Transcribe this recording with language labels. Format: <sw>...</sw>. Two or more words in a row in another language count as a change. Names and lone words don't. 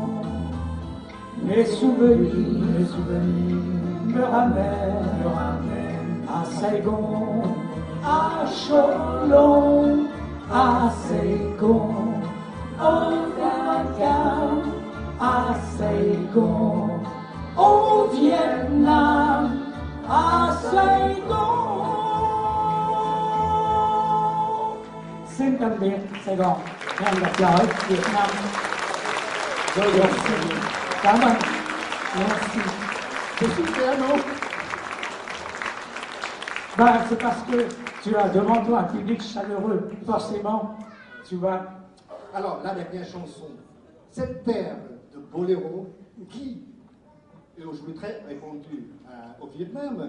<fr>Mes souvenirs me ramènent à Saigon, à Cholon, à Saigon, au Vietnam, à Saigon, au Vietnam, à Saigon.</fr> <vi>Xin tạm biệt Sài Gòn, hẹn gặp lại Việt Nam. Merci. Cảm ơn.</vi> <fr>Merci. C'est super, non? Ben, c'est parce que tu as devant toi un public chaleureux, forcément, tu vas. Alors, la dernière chanson, cette terre de boléro qui est aujourd'hui très répandue au Vietnam,</fr>